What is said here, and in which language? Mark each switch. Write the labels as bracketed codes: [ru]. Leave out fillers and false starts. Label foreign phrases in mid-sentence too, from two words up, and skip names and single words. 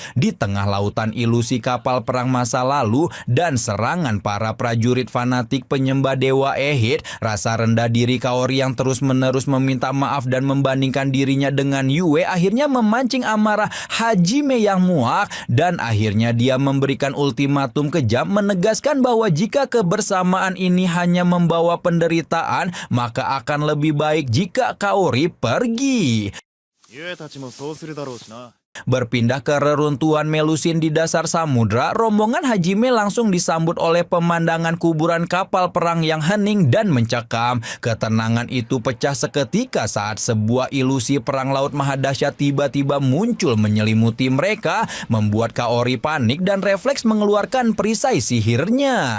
[id] Di tengah lautan ilusi kapal perang masa lalu dan serangan para prajurit fanatik penyembah dewa Ehid, rasa rendah diri Kaori yang terus-menerus meminta maaf dan membandingkan dirinya dengan Yue akhirnya memancing amarah Hajime yang muak, dan akhirnya dia memberikan ultimatum kejam menegaskan bahwa jika kebersamaan ini hanya membawa penderitaan, maka akan lebih baik jika Kaori pergi. [ja] ユエたちもそうするだろうしな。 [id] Berpindah ke reruntuhan Melusin di dasar samudra, rombongan Hajime langsung disambut oleh pemandangan kuburan kapal perang yang hening dan mencekam. Ketenangan itu pecah seketika saat sebuah ilusi perang laut maha dahsyat tiba-tiba muncul menyelimuti mereka, membuat Kaori panik dan refleks mengeluarkan perisai sihirnya.